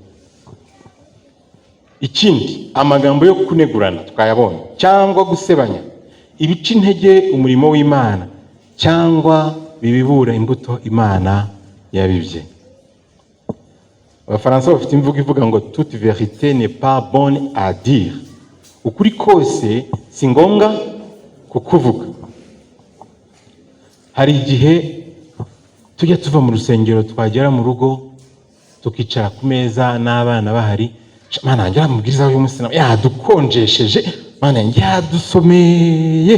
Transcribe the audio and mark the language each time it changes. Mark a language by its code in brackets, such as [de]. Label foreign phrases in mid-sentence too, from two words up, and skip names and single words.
[rw] Ikindi, amagambo yo kunegurana twayabonye cyangwa gusebanya ibica intege umurimo w'Imana cyangwa bibibura imbuto Imana yabibye. Abafaransa bafite imvugo ivuga ngo [fr] toute vérité n'est pas bonne à dire. [rw] Ukuri kose si ngombwa kukuvuga. Hari igihe tujya tuva mu rusengero twagera mu rugo tukicara ku meza n'abana bahari, Mana njya mubwiriza uyu munsi yadukonjesheje, Mana yadusomeye.